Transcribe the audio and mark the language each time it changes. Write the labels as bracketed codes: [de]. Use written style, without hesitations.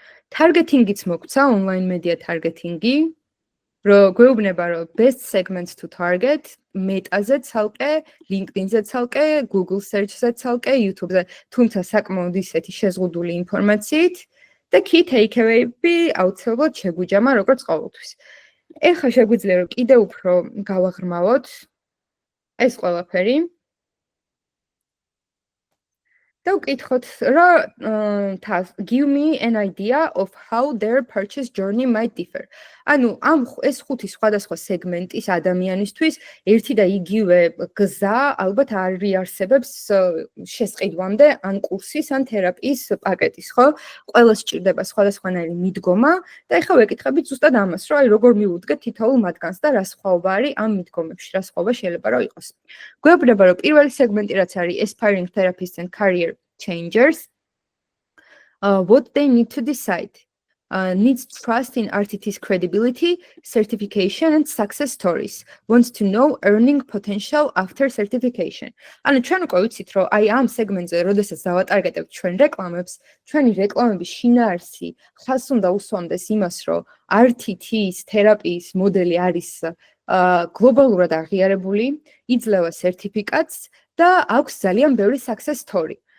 [ka] Targeting-იც მოგცა, online media targeting-ი, რომ გვეუბნება, რომ best segments to target, Meta-ზე ცალკე, LinkedIn-ზე ცალკე, Google Search-ზე ცალკე, YouTube-ზე, თუმცა საკმაოდ ისეთი შეზღუდული ინფორმაციით და key takeaway-ები აუცილებლად შეგვიჯამა როგორც ყოველთვის. ეხლა შეგვიძლია რომ კიდევ უფრო გავაღრმავოთ ეს ყველაფერი. და ვკითხოთ, რომ [en] give me an idea of how their purchase journey might differ. [ka] ანუ ეს ხუთი სხვადასხვა სეგმენტის ადამიანისთვის ერთი და იგივე გზა ალბათ არ იარსებებს შესყიდვამდე ან კურსის ან თერაპიის პაკეტის, ხო? ყველას სჭირდება სხვადასხვანაირი მიდგომა და ეხლა ვეკითხებით ზუსტად ამას, რომ აი როგორ მივუდგეთ თითოეულ მათგანს და რა სხვაობა არის ამ მიდგომებში, რა სხვაობა შეიძლება რომ იყოს. გვეუბნება, რომ პირველი სეგმენტი რაც არის [en] aspiring therapists and career changers, what they need to decide. Needs trust in RTT's credibility, certification and success stories. Wants to know earning potential after certification. [ka] ანუ ჩვენ უკვე ვიცით, რომ აი ამ სეგმენტზე, როდესაც დავატარგეტებთ ჩვენ რეკლამებს, ჩვენი რეკლამების შინაარსი ხაზს უნდა უსვამდეს იმას, რომ RTT-ის თერაპიის მოდელი არის გლობალურად აღიარებული, იძლევა სერტიფიკატს და აქვს ძალიან ბევრი success story.